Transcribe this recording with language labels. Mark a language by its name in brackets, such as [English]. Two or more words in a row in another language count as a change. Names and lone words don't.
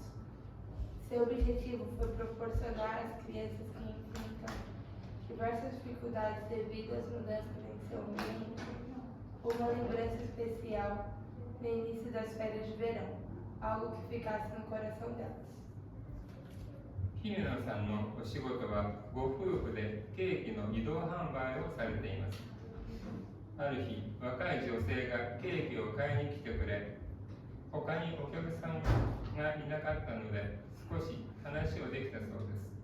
[Portuguese] Seu objetivo foi proporcionar às crianças que enfrentam diversas dificuldades devido às mudanças em seu ambiente uma lembrança especial no início das férias de verão, algo que ficasse no coração delas. [Japanese] 姫野さんのお仕事はご夫婦でケーキの移動販売をされています。ある日、若い女性がケーキを買いに来てくれ、他にお客さんがいなかったので少し話をできたそうです。